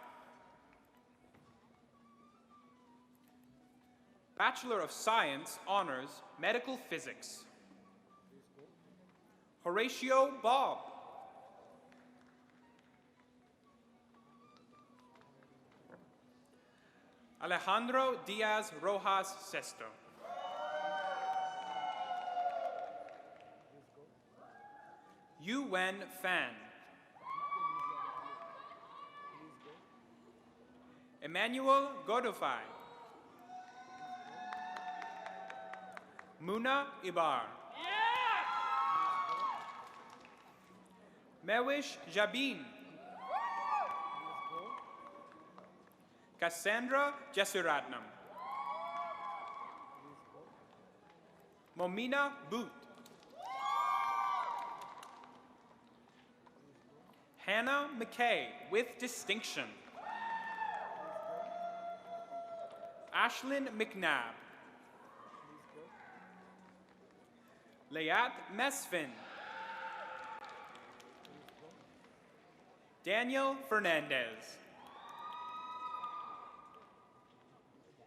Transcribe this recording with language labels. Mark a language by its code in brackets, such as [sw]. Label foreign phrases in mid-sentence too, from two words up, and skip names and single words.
[en] Bachelor of Science, Honors, Medical Physics. Horatio Bob. Alejandro Diaz Rojas Sesto. Yu Wen Fan. Emmanuel Godofai. Muna Ibar. Mewish Jabin. Cassandra Jesuratnam. Momina Boot. Hannah McKay with distinction. Ashlyn McNabb. Layat Mesfin. Daniel Fernandez.